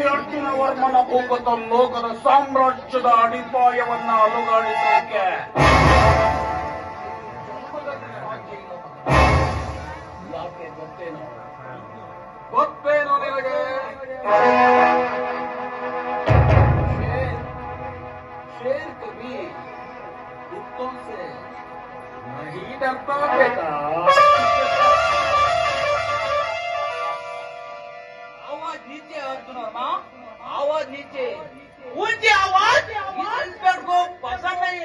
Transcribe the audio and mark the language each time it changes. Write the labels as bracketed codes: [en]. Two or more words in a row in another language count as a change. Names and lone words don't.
[kn] ಅರ್ಜುನ ವರ್ಮನ ಭೂಗತ ಲೋಕದ ಸಾಮ್ರಾಜ್ಯದ ಅಡಿಪಾಯವನ್ನ ಅಲುಗಾಡಿಸಲಿಕ್ಕೆ ಯಾಕೆ ಗೊತ್ತೇನೋ ನಿನಗೆ? [hi] शेर कभी कुत्तों से नहीं डरता बेटा। आवाज नीचे अर्जुन वर्मा, आवाज नीचे, ऊंची आवाज इंस्पेक्टर को पसंद नहीं।